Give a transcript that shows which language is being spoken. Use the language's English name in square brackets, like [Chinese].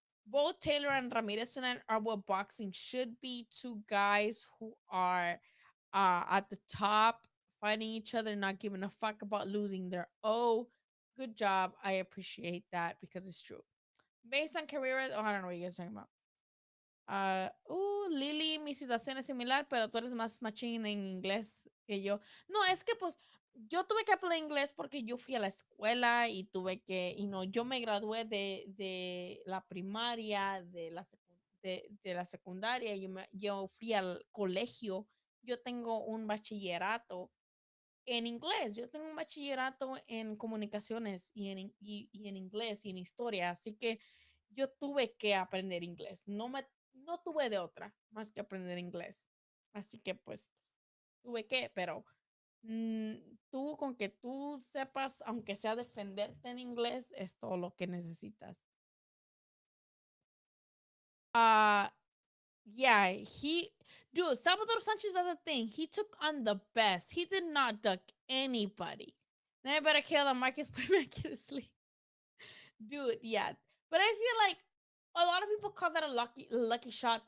[English] Both Taylor and Ramirez tonight are what boxing should be. Two guys who are at the top, fighting each other, not giving a fuck about losing their oh. Good job. I appreciate that because it's true. Based on career, I don't know what you guys are talking about. [Spanish] Lili, mi situación es similar, pero tú eres más machín en inglés que yo. No, es que pues yo tuve que aprender inglés porque yo fui a la escuela y tuve que, yo me gradué de la primaria, de la secundaria, yo fui al colegio, yo tengo un bachillerato en inglés, yo tengo un bachillerato en comunicaciones y en inglés y en historia, así que yo tuve que aprender inglés, no tuve de otra más que aprender inglés, así que pues tuve que, pero mm, tú con que tú sepas, aunque sea defenderte en inglés, es todo lo que necesitas. [English] Uh, yeah, dude, Salvador Sanchez does a thing. He took on the best. He did not duck anybody. Then I better kill the Marcus miraculously. Dude, yeah. But I feel like a lot of people call that a lucky shot.